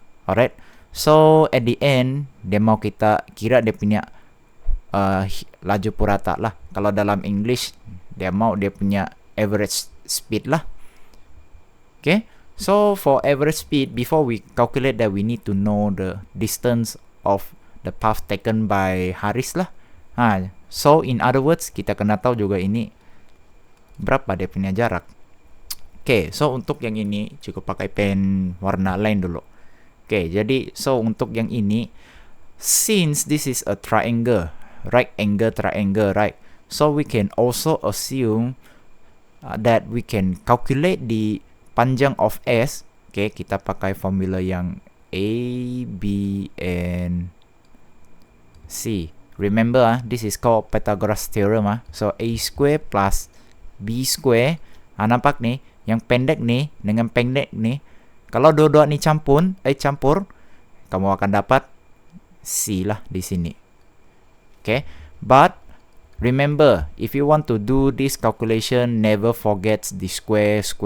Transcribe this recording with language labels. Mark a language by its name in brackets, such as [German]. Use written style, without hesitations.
[English] Alright, so at the end [Malay] dia mau kita kira dia punya laju purata lah. Kalau dalam English dia mau dia punya average speed lah. [English] Okay, so for average speed, before we calculate that, we need to know the distance of the path taken by Haris lah. So in other words, [Malay] kita kena tahu juga ini berapa dia punya jarak. Okay, so untuk yang ini cukup pakai pen warna lain dulu. [English] Okay, [Malay] jadi [English] so [Malay] untuk yang ini, [English] since this is a triangle, right angle triangle, right? So we can also assume that we can calculate the panjang of S. [Malay] Okay, kita pakai formula yang A, B, and C. [English] Remember, this is called Pythagoras theorem. So A square plus B square. [Malay] Nampak ni, yang pendek ni dengan pendek ni, kalau dua-dua ni campur, kamu akan dapat C lah di sini. [English] Okay, but remember, if you want to do this calculation, never forget the square.